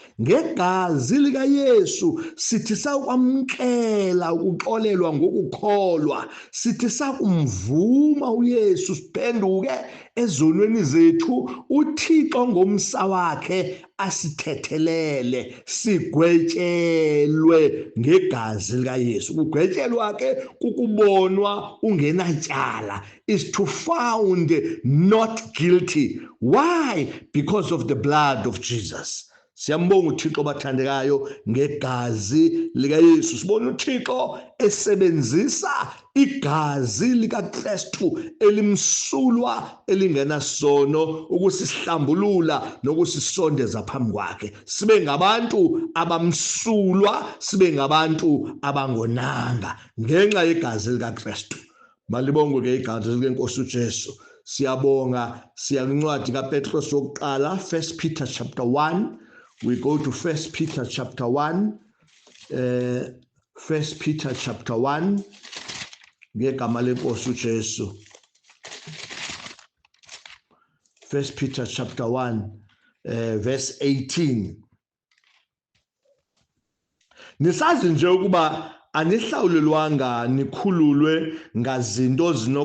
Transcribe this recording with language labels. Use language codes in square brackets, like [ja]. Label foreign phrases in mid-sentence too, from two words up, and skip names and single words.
[xh] Ngegazi likaYesu sithi sakwamkela ukuxolelwa ngokukholwa, sithi sakumvuma uYesu siphenduke ezonweni zethu, uThixo ngomsa wakhe asithethelele, sigwetyelwe ngegazi likaYesu. Ukugwetyelwa ke kukubonwa ungenatyala, [en] is to found not guilty. Why? Because of the blood of Jesus. [xh] Siyambonga uThixo bathandekayo ngegazi likaYesu. Sibona uThixo esebenzisa igazi likaKristu elimsulwa elingenasono ukusisihlambulula nokusisondeza phambi kwakhe. Sibe ngabantu abamsulwa, sibe ngabantu abangonanga ngenxa yegazi likaKristu. Malibonge ke igazi lenkosi uJesu. Siyabonga, siyancwadi kaPetros yokuqala, [en] 1 Peter chapter 1. We go to 1 Peter chapter 1. 1 Peter chapter 1. [xh] Ngegama lenkosi uJesu. [en] 1 Peter chapter 1 verse 18. [xh] Nisazi nje ukuba anihlawulelwanga nikhululwe ngazinto